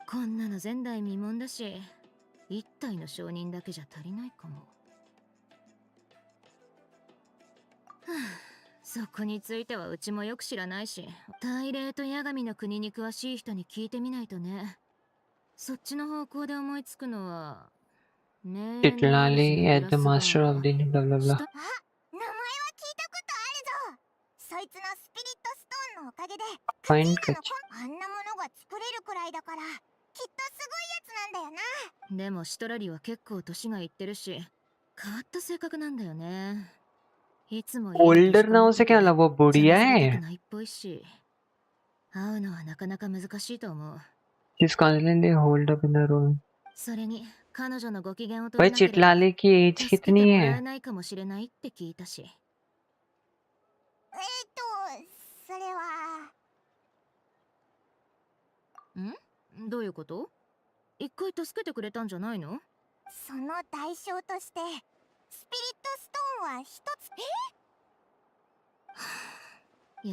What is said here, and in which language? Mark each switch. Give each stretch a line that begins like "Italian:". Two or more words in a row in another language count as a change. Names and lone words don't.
Japanese: こんなの前代未聞だし、一体の証人だけじゃ足りないかも。はあ、そこについてはうちもよく知らないし、大霊と八神の国に詳しい人に聞いてみないとね。そっちの方向で思いつくのは、ねえ、
English: Titlali at the master of the blah blah blah.
Japanese: あ、名前は聞いたことあるぞ。そいつのスピリットストーンのおかげでカチ
English: Find
Japanese: ーナ
English: Kach.
Japanese: のあんなものが作れるくらいだから、きっとすごいやつなんだよな。でもシトラリは結構年がいってるし、変わった性格なんだよね。いつも家に
English: Older
Japanese: 閉じこ
Hindi: ना
Japanese: もっ
Hindi: उसे
Japanese: てて
Hindi: क्या लगा, वो
Japanese: 邪魔
Hindi: बुढ़िया
Japanese: された
Hindi: है.
Japanese: くないっぽいし、会うのはなかなか難しいと思う。
English: She's constantly holed up in her room.
Japanese: それに彼女のご機嫌を取
Hindi: भाई
Japanese: らなければ
Hindi: चिटलाले की एज
Japanese: 助けて
Hindi: कितनी
Japanese: もらえ
Hindi: है?
Japanese: ないかもしれないって聞いたし。それは。どういうこと？一回助けてくれたんじゃないの？その代償としてスピリットストーンは一つ。